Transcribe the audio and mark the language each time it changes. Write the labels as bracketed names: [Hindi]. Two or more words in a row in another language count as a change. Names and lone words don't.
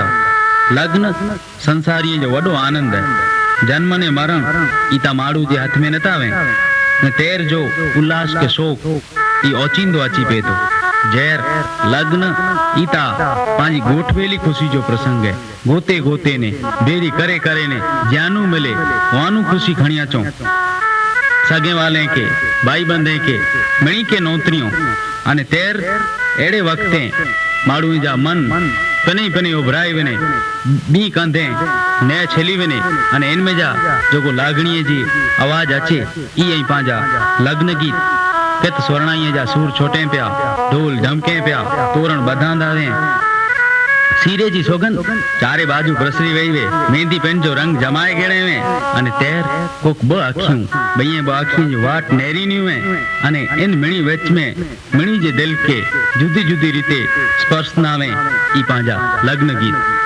[Kachhi] लग्न संसारी जो वडो आनंद है। जन्म ने मरण इता माण्हू जे हथ में नथा आवे ने तैर जो उल्लास के शौक ई ओचिंदो अची पे तो जैर लग्न इता पांजी गोठवेली खुशी जो प्रसंग है। गोते गोते ने बेरी करे करे ने जानू मिले वानू खुशी खणिया चो सगे वाले के भाई बंधे के मणी के नौतरियों अने तैर एड़े वक्ते माड़ू जा मन पने पने उभराई वने बी कंधे ने छेली वने अने इनमें जा जो को लागणीअ जी आवाज अचे ई पांजा लग्न गीत केत स्वर्णाईअ जा सूर छोटे पिया ढोल झमके पिया तोरण बधांदा वे सीरे जी सोगन चारे बाजू प्रसरी वही वे मेहंदी पेन जो रंग जमाए गेड़े वे अने तैर कोक ब अखियूं बईए ब अखियूं जो वाट नेरी नी वे अने इन मिणी वेच में मिणी जे दिल के जुदी जुदी रीते स्पर्श ना वे ई पांजा लग्न गीत।